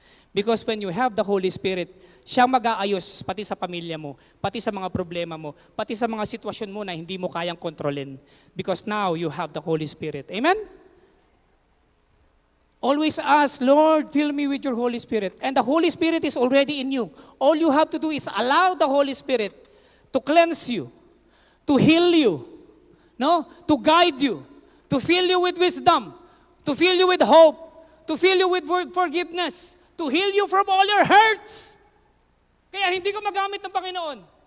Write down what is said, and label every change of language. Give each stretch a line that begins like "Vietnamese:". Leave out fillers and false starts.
English: Because when you have the Holy Spirit,
Filipino: siya mag-aayos pati sa pamilya mo, pati sa mga problema mo, pati sa mga sitwasyon mo na hindi mo kayang kontrolin.
English: Because now you have the Holy Spirit. Amen? Always ask, Lord, fill me with your Holy Spirit. And the Holy Spirit is already in you. All you have to do is allow the Holy Spirit to cleanse you, to heal you, to guide you, to fill you with wisdom, to fill you with hope, to fill you with forgiveness, to heal you from all your hurts.
Filipino: Kaya hindi ka magamit ng Panginoon.